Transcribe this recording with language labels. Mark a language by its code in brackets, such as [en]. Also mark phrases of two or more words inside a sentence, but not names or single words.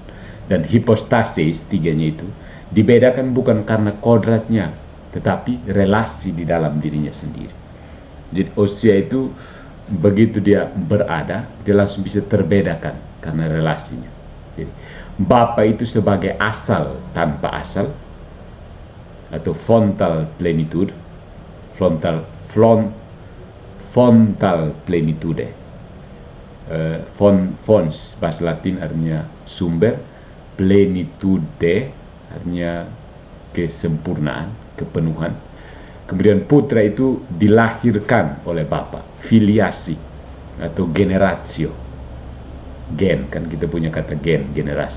[id] Dan hipostasis 3-nya itu dibedakan bukan karena kodratnya, tetapi relasi di dalam dirinya sendiri. Jadi Ousia itu begitu dia berada, dia langsung bisa terbedakan karena relasinya. Jadi Bapa itu sebagai asal tanpa asal atau [en] fontal plenitude, fontal plenitude. [id] Fons bahasa Latin artinya sumber, plenitude artinya kesempurnaan, kepenuhan. Kemudian putra itu dilahirkan oleh Bapa, filiasi atau generatio. Gen, kan kita punya kata gen, generasi.